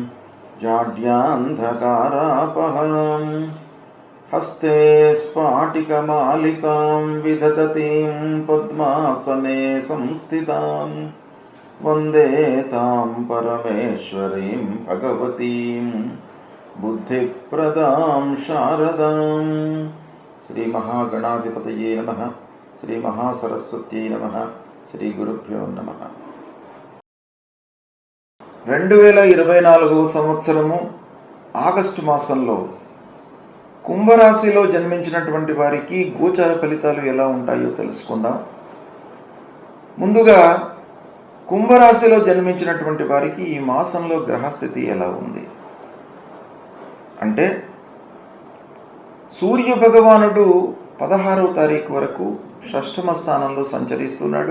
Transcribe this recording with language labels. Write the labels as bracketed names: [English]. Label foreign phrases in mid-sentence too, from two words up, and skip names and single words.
[Sanskrit] जाड्यान्धकारापहां हस्ते स्फाटिकमालिकां विदधतीं पद्मासने संस्थितां वन्दे तां परमेश्वरीं भगवतीं बुद्धिप्रदां शारदां। श्री महागणाधिपतये नमः। श्री महासरस्वत्यै नमः। శ్రీ గురుభ్యో నమః. [Telugu] 2024 సంవత్సరము ఆగస్టు మాసంలో కుంభరాశిలో జన్మించినటువంటి వారికి గోచార ఫలితాలు ఎలా ఉంటాయో తెలుసుకుందాం. ముందుగా కుంభరాశిలో జన్మించినటువంటి వారికి ఈ మాసంలో గ్రహస్థితి ఎలా ఉంది అంటే, సూర్య భగవానుడు 16వ తారీఖు వరకు షష్ఠమ స్థానంలో సంచరిస్తున్నాడు.